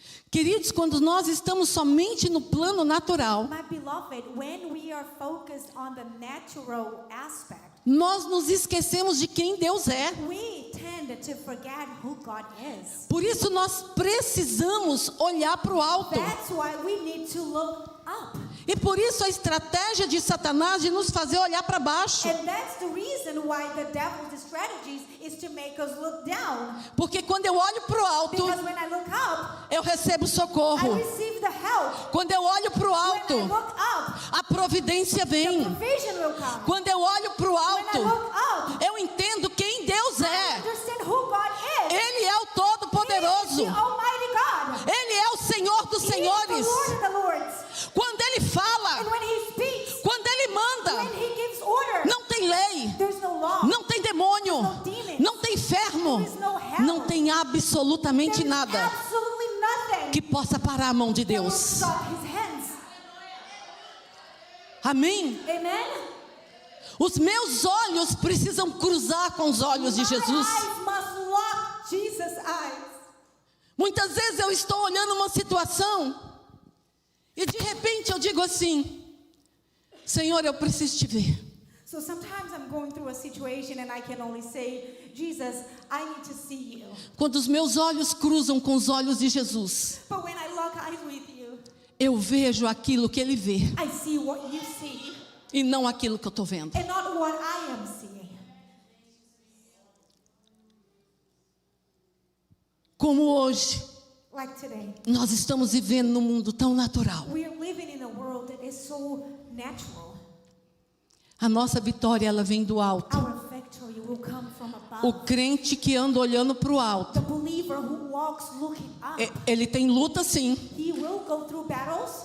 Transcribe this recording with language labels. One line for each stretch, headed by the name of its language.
Portuguese: Queridos, quando nós estamos somente no plano natural,
English: My beloved, when we are focused on the natural aspect,
Portuguese: nós nos esquecemos de quem Deus é.
English: we tend to forget who God is.
Portuguese: Por isso nós precisamos olhar para o alto.
English: That's why we need to look up.
Portuguese: E por isso a estratégia de Satanás de nos fazer olhar para baixo.
English: And that's the reason why the devil's strategies is to make us look down.
Portuguese: Porque quando eu olho para o alto,
English: Because when I look up,
Portuguese: eu recebo
English: I
Portuguese: socorro.
English: receive the help.
Portuguese: Quando eu olho para o alto,
English: When I look up,
Portuguese: a providência
English: the
Portuguese: vem.
English: provision will come.
Portuguese: Quando eu olho para o
English: When I
Portuguese: alto,
English: look up,
Portuguese: eu entendo quem Deus
English: I
Portuguese: é.
English: understand who God is.
Portuguese: Ele é o
English: He is
Portuguese: Todo-Poderoso.
English: the Almighty God.
Portuguese: Ele é o Senhor dos
English: He is
Portuguese: Senhores.
English: the Lord of the Lords.
Portuguese: Quando Ele fala,
English: And when He speaks,
Portuguese: quando Ele manda,
English: when He gives order,
Portuguese: não tem lei,
English: there's no law.
Portuguese: não tem demônio, não tem inferno, não tem absolutamente
English: There's
Portuguese: nada
English: absolutely nothing
Portuguese: que possa parar a mão de
English: that will
Portuguese: Deus.
English: stop His hands.
Portuguese: Amém?
English: Amen?
Portuguese: Os meus olhos precisam cruzar com os olhos de Jesus.
English: My eyes must lock Jesus' eyes.
Portuguese: Muitas vezes eu estou olhando uma situação e de repente eu digo assim: Senhor, eu preciso te ver.
English: So sometimes I'm going through a situation and I can only say, Jesus, I need to see you.
Portuguese: Quando os meus olhos cruzam com os olhos de Jesus,
English: But when I lock eyes with you,
Portuguese: eu vejo aquilo que Ele vê
English: I see what you see
Portuguese: e não aquilo que eu estou vendo.
English: and not what I am seeing.
Portuguese: Como hoje
English: Like today,
Portuguese: nós estamos vivendo num mundo tão natural.
English: we are living in a world that is so natural.
Portuguese: A nossa vitória, ela vem do alto.
English: Our victory will come from
Portuguese: O
English: above.
Portuguese: crente que anda olhando para o alto,
English: The believer who walks looking up,
Portuguese: ele tem luta sim,
English: he will go through battles.